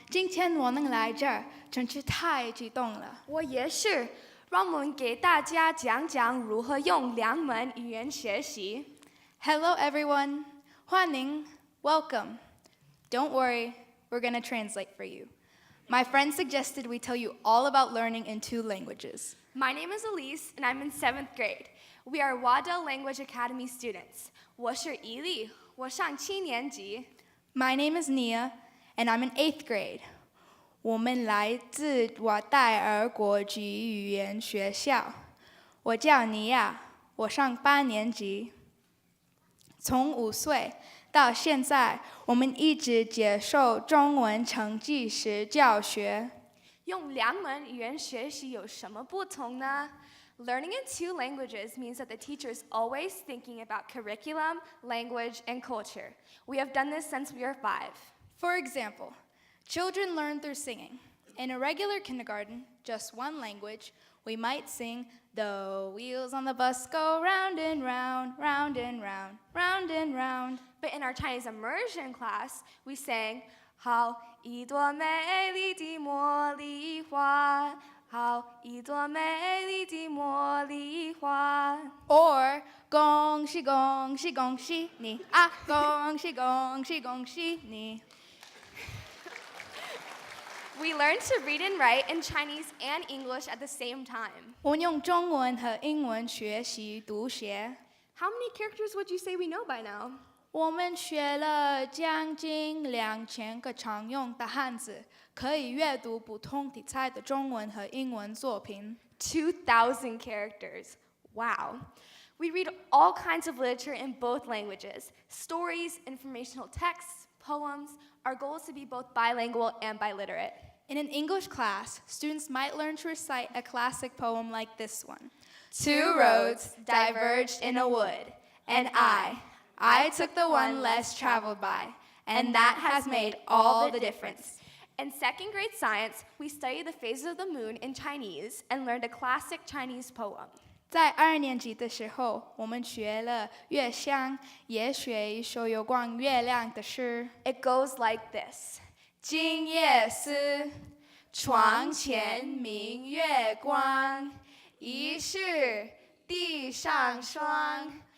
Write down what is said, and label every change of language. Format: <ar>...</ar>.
<zh>今天我能来这儿，真是太激动了。我也是。让我们给大家讲讲如何用两门语言学习。</zh> <en>Hello, everyone.</en> <zh>欢迎</zh> <en>welcome. Don't worry, we're going to translate for you. My friend suggested we tell you all about learning in 2 languages. My name is Elise, and I'm in 7th grade. We are Waddell Language Academy students.</en> <zh>我是伊利，我上7年级。</zh> <en>My name is Nia, and I'm in 8th grade.</en> <zh>我们来自瓦代尔国际语言学校。我叫尼亚，我上8年级。从5岁到现在，我们一直接受中文成绩式教学。用两门语言学习有什么不同呢？</zh> <en>Learning in 2 languages means that the teacher is always thinking about curriculum, language, and culture. We have done this since we are 5. For example, children learn through singing. In a regular kindergarten, just 1 language, we might sing, "The wheels on the bus go round and round, round and round, round and round." But in our Chinese immersion class, we sang,</en> <zh>好一朵美丽的茉莉花好一朵美丽的茉莉花。 Or 恭喜恭喜恭喜你啊，恭喜恭喜恭喜你。</zh> <en>We learn to read and write in Chinese and English at the same time.</en> <zh>我们用中文和英文学习读写。</zh> <en>How many characters would you say we know by now?</en> <zh>我们学了将近2000个常用的汉字，可以阅读不同题材的中文和英文作品。</zh> <en>2,000 characters. Wow. We read all kinds of literature in both languages stories, informational texts, poems. Our goal is to be both bilingual and biliterate. In an English class, students might learn to recite a classic poem like this one. Two roads diverged in a wood, and I took the one less traveled by, and that has made all the difference. In second grade science, we studied the phases of the moon in Chinese and learned a classic Chinese poem.</en> <zh>在2年级的时候，我们学了月相，也学一首有关月亮的诗。</zh> <en>It goes like this.</en> <zh>今夜思，床前明月光，疑是地上霜。</zh>